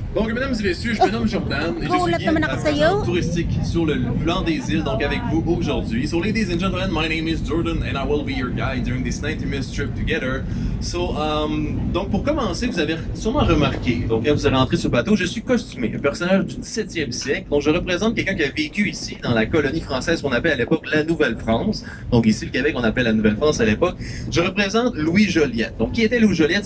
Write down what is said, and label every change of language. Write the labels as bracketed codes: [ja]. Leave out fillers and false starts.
[fr] Donc, mesdames et messieurs, je me nomme Jordan et je suis guide à présent touristique sur le Vent des Îles, donc avec vous aujourd'hui. [en] So, ladies and gentlemen, my name is Jordan and I will be your guide during this 90-minute trip together. [fr] So, donc pour commencer, vous avez sûrement remarqué, donc quand vous allez rentrer sur le bateau, je suis costumé, un personnage du 17e siècle. Donc, je représente quelqu'un qui a vécu ici, dans la colonie française qu'on appelle à l'époque la Nouvelle-France. Donc, ici, le Québec, on appelle la Nouvelle-France à l'époque. Je représente Louis Joliette. Donc, qui était Louis Joliette?